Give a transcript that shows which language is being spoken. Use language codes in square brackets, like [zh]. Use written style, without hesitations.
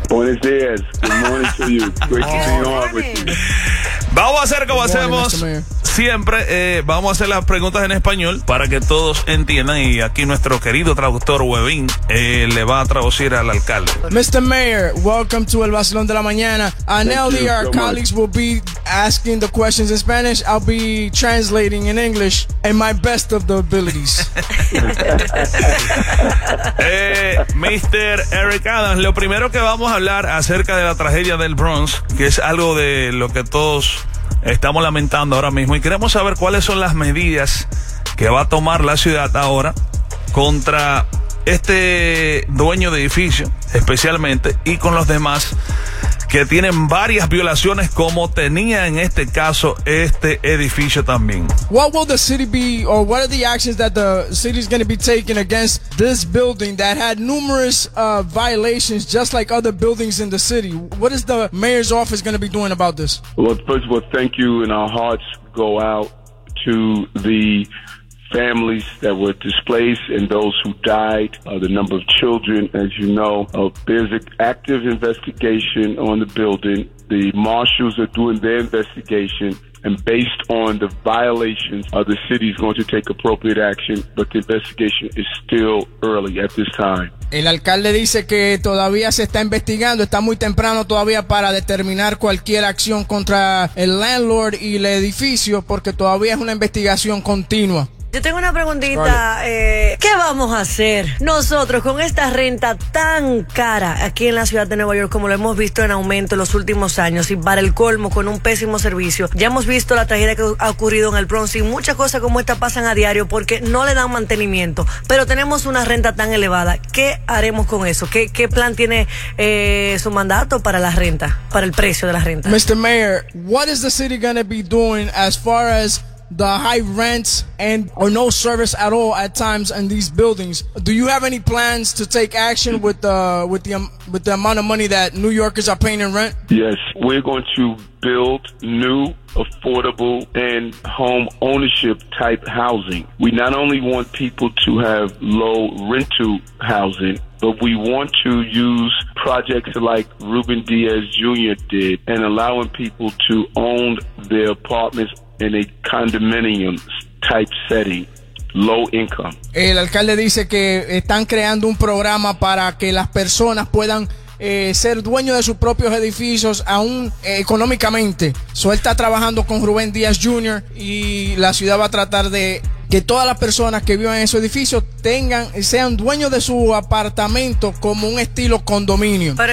[es] Buenos días. [en] Good morning to you. Great to see you all with you. [es] Vamos a hacer como morning, hacemos siempre, vamos a hacer las preguntas en español para que todos entiendan y aquí nuestro querido traductor Webin le va a traducir al alcalde. [en] Mr. Mayor, welcome to El Vacilón de la Mañana. Our colleagues will be asking the questions in Spanish. I'll be translating in English in my best of the abilities. Mr. [es] Eric Adams, lo primero que vamos a hablar acerca de la tragedia del Bronx, que es algo de lo que todos estamos lamentando ahora mismo y queremos saber cuáles son las medidas que va a tomar la ciudad ahora contra este dueño de edificio, especialmente, y con los demás que tienen varias violaciones, como tenía en este caso este edificio también. [en] What will the city be, or what are the actions that the city is going to be taking against this building that had numerous violations, just like other buildings in the city? What is the mayor's office going to be doing about this? Well, first of all, thank you, and our hearts go out to the families that were displaced and those who died, the number of children, as you know. There's an active investigation on the building. The marshals are doing their investigation, and based on the violations, the city is going to take appropriate action, but the investigation is still early at this time. [es] El alcalde dice que todavía se está investigando, está muy temprano todavía para determinar cualquier acción contra el landlord y el edificio, porque todavía es una investigación continua. Yo tengo una preguntita, ¿qué vamos a hacer nosotros con esta renta tan cara aquí en la ciudad de Nueva York, como lo hemos visto en aumento en los últimos años y para el colmo con un pésimo servicio? Ya hemos visto la tragedia que ha ocurrido en el Bronx y muchas cosas como esta pasan a diario porque no le dan mantenimiento, pero tenemos una renta tan elevada. ¿Qué haremos con eso? ¿Qué plan tiene su mandato para la renta, para el precio de la renta? [en] Mr. Mayor, what is the city going to be doing as far as the high rents and or no service at all at times in these buildings. Do you have any plans to take action with the amount of money that New Yorkers are paying in rent? Yes, we're going to build new, affordable, and home ownership type housing. We not only want people to have low rental housing, but we want to use projects like Ruben Diaz Jr. did and allowing people to own their apartments in a condominium type setting. Low income. [es] El alcalde dice que están creando un programa para que las personas puedan ser dueño de sus propios edificios aún económicamente. So él está trabajando con Rubén Díaz Jr. y la ciudad va a tratar de que todas las personas que vivan en esos edificios tengan, sean dueños de su apartamento como un estilo condominio.